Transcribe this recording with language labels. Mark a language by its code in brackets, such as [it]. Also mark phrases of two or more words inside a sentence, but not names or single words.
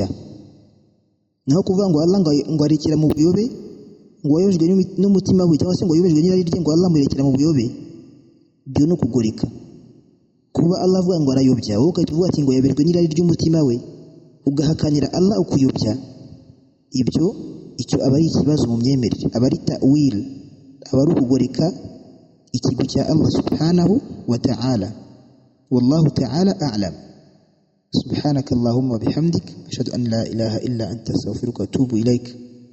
[rw] Naho kuvuga ngo Allah ngo arekera mu buyobe, ngo wayojwe n'umutima we, cyangwa se ngo yobejwe n'irari rye, ngo Allah murekera mu buyobe, byo no kugoreka. Kuba Allah avuga ngo arayobya, wowe ukatuvuga ati ngo yobejwe n'irari ry'umutima we, ugahakanira Allah ukuyobya, icyo aba ari ikibazo mu myemerere, aba ari ta'wil, aba ari ukugoreka ikigo cya Allah [ar] سبحانه وتعالى. والله تعالى أعلم. سبحانك اللهم وبحمدك أشهد أن لا إله إلا أنت أستغفرك وأتوب إليك.